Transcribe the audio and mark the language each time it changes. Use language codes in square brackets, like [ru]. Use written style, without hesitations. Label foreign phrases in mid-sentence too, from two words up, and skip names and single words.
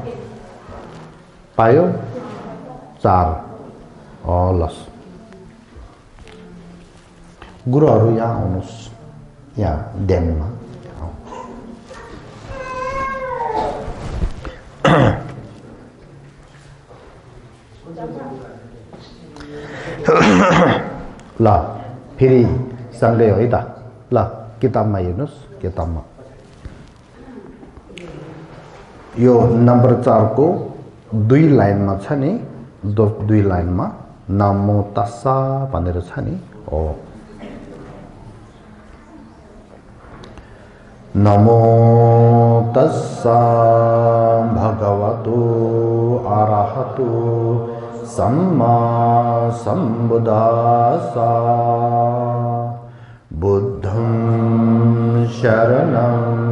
[ne] पायो 4 लस गुरुहरु यहाँ आउनुस् यहाँ ध्यानमा ल फेरि सँगै हो है त ल किताबमा हेर्नुस् किताबमा यो नम्बर 4 को 2 लाइनमा छ नि 2 लाइनमा [pi] नमो तस्सा [ne] भनेर छ नि हो [pi] नमो तस्सा भगवतो अरहतो सम्मा सम्बुद्धास्सा बुद्धं शरणं